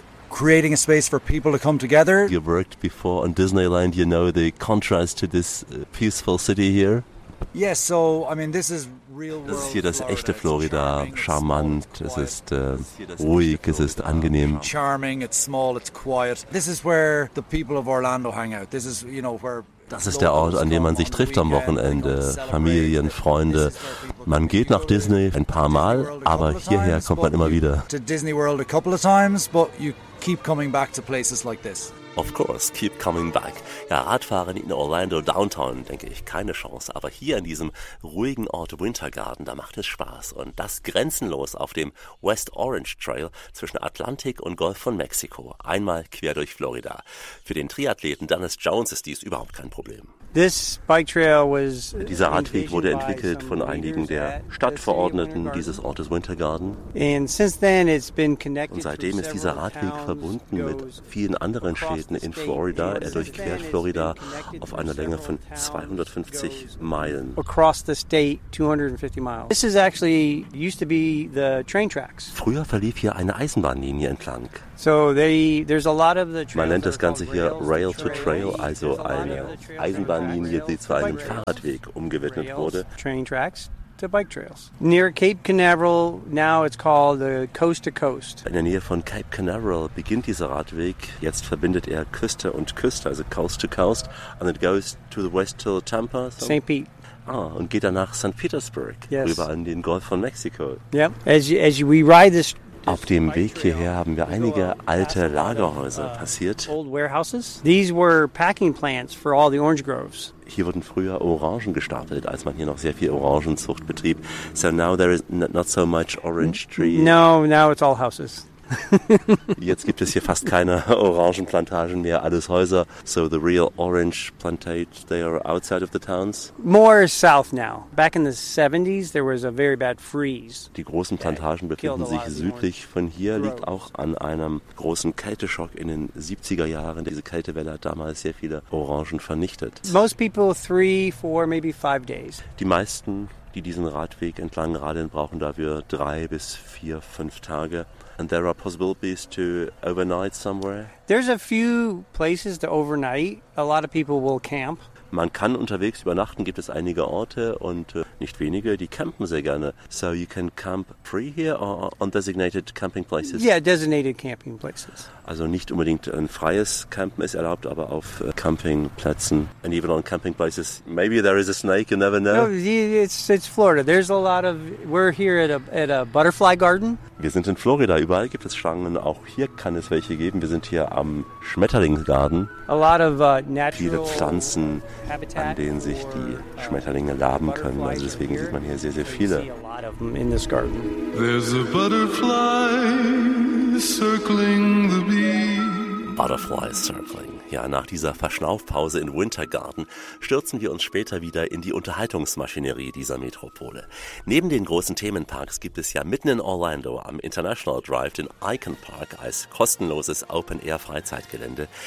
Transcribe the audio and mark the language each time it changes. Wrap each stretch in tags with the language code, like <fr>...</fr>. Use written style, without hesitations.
<en>Creating a space for people to come together. You worked before on Disneyland, you know the contrast to this peaceful city here. Yes, so I mean this is real world.</en> <de>Das ist hier das echte Florida, charmant, es ist ruhig, es ist angenehm.</de> <en>Charming, it's small, it's quiet. This is where the people of Orlando hang out. This is, you know, where.</en> <de>Das ist der Ort, an dem man sich trifft am Wochenende, Familien, Freunde. Man geht nach Disney ein paar Mal, aber hierher kommt man immer wieder.</de> <en>To Disney World a couple of times, but you keep coming back to places like this. Of course, keep coming back.</en> <de>Ja, Radfahren in Orlando Downtown, denke ich, keine Chance. Aber hier in diesem ruhigen Ort Winter Garden, da macht es Spaß. Und das grenzenlos auf dem West Orange Trail zwischen Atlantik und Golf von Mexiko. Einmal quer durch Florida. Für den Triathleten Dennis Jones ist dies überhaupt kein Problem.</de> <en>This bike trail was.</en> <de>Dieser Radweg wurde entwickelt von einigen der Stadtverordneten dieses Ortes Winter Garden.</de> <en>And since then it's been connected.</en> <de>Und seitdem ist dieser Radweg verbunden mit vielen anderen Städten in Florida. Er durchquert Florida auf einer Länge von 250 Meilen.</de> <en>Across the state 250 miles. This is actually used to be the train tracks.</en> <de>Früher verlief hier eine Eisenbahnlinie entlang.</de> <en>So there's a lot of the.</en> <de>Man nennt das Ganze hier Rail to Trail, also eine Eisenbahn. Bahnlinie, die zu einem Fahrradweg umgewidmet wurde.</de> <en>Train tracks to bike trails. Near Cape Canaveral, now it's called the Coast to Coast.</en> <de>In der Nähe von Cape Canaveral beginnt dieser Radweg. Jetzt verbindet er Küste und Küste, also Coast to Coast,</de> <en>and it goes to the west to Tampa. St. Pete.</en> <de>Ah, und geht dann nach St. Petersburg,</de> <en>yes.</en> <de>Rüber an den Golf von Mexiko.</de> <en>Yeah, as we ride this.</en> <de>Auf dem Weg hierher haben wir einige alte Lagerhäuser passiert.</de> <en>Old warehouses. These were packing plants for all the orange groves.</en> <de>Hier wurden früher Orangen gestapelt, als man hier noch sehr viel Orangenzucht betrieb.</de> <en>So now there is not so much orange tree. No, now it's all houses.</en> <de>Jetzt gibt es hier fast keine Orangenplantagen mehr, alles Häuser.</de> <en>So the real orange plantate, they are outside of the towns? More south now. Back in the 70s, there was a very bad freeze.</en> <de>Die großen Plantagen befinden sich südlich von hier, liegt auch an einem großen Kälteschock in den 70er Jahren. Diese Kältewelle hat damals sehr viele Orangen vernichtet.</de> <en>Most people 3, 4, maybe 5 days.</en> <de>Die meisten, die diesen Radweg entlang radeln, brauchen dafür 3 bis 4, 5 Tage.</de> <en>And there are possibilities to overnight somewhere? There's a few places to overnight. A lot of people will camp.</en> <de>Man kann unterwegs übernachten, gibt es einige Orte und nicht wenige, die campen sehr gerne.</de> <en>So you can camp free here or on designated camping places? Yeah, designated camping places.</en> <de>Also nicht unbedingt ein freies Campen ist erlaubt, aber auf Campingplätzen.</de> <en>And even on camping places, maybe there is a snake, you never know. No, it's Florida. There's a lot of, we're here at a butterfly garden.</en> <de>Wir sind in Florida, überall gibt es Schlangen, auch hier kann es welche geben. Wir sind hier am Schmetterlingsgarten.</de> <en>A lot of natural</en> <de>viele Pflanzen, an denen sich die Schmetterlinge laben können. Also deswegen sieht man hier sehr, sehr viele.</de> <en>There's a butterfly circling the bee. Butterfly circling.</en> <de>Ja, nach dieser Verschnaufpause in Wintergarden stürzen wir uns später wieder in die Unterhaltungsmaschinerie dieser Metropole. Neben den großen Themenparks gibt es ja mitten in Orlando am International Drive den Icon Park als kostenloses Open-Air-Freizeitgelände.</de>